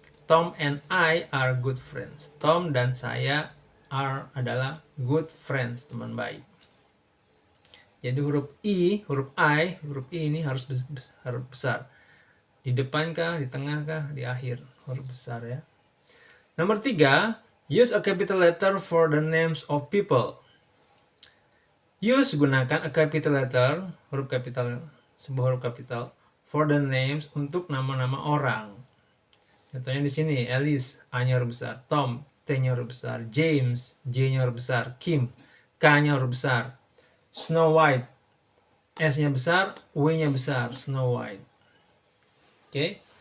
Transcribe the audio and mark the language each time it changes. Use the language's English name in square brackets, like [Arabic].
[English] Tom and I are good friends. [Indonesian] Tom dan saya adalah [English] good friends, [Indonesian] teman baik. Jadi huruf I ini harus besar. Di depan kah, di tengah kah, di akhir, huruf besar ya. Nomor 3, [English] use a capital letter for the names of people. Use, [Indonesian] gunakan [English] a capital letter, [Indonesian] sebuah huruf kapital, [English] for the names [Indonesian] untuk nama-nama orang. Contohnya di sini, Alice, A-nya huruf besar, Tom, T-nya huruf besar, James, J-nya huruf besar, Kim, K-nya huruf besar, Snow White, S-nya besar, W-nya besar, Snow White. Oke.